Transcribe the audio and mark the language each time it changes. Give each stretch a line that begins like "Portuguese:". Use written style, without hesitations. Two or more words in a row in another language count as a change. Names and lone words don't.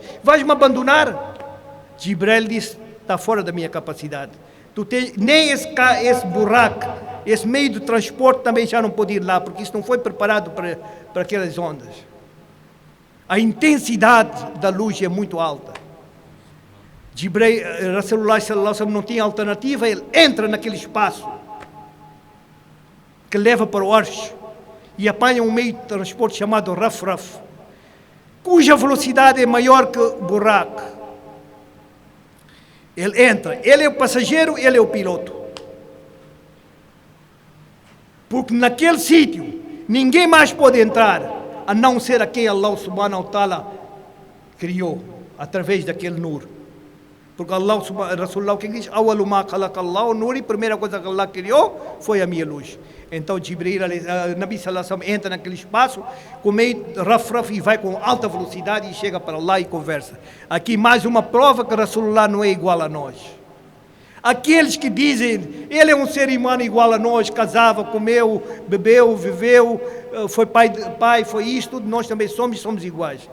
Portuguese: Vais-me abandonar? Jibril disse, está fora da minha capacidade. Tu tens, nem esse buraco, esse meio de transporte também já não pode ir lá, porque isso não foi preparado para aquelas ondas. A intensidade da luz é muito alta. Rasulullah
Arabic: صلى الله عليه وسلم
Portuguese: não tinha alternativa, ele entra naquele espaço que leva para o Arsh e apanha um meio de transporte chamado Raf-Raf, cuja velocidade é maior que o buraco. Ele entra, ele é o passageiro, ele é o piloto. Porque naquele sítio ninguém mais pode entrar a não ser a quem Allah
Arabic: سبحانه وتعالى
Portuguese: criou através daquele nur. Porque Allah, Rasulullah, o que diz?
Arabic: أول ما خلق الله نور,
Portuguese: a primeira coisa que Allah criou foi a minha luz. Então Jibril, Nabi
Arabic: صلى الله عليه وسلم,
Portuguese: entra naquele espaço com meio raf-raf e vai com alta velocidade e chega para lá e conversa. Aqui mais uma prova que Rasulullah não é igual a nós. Aqueles que dizem, ele é um ser humano igual a nós, casava, comeu, bebeu, viveu, foi pai, foi isto, tudo, nós também somos iguais.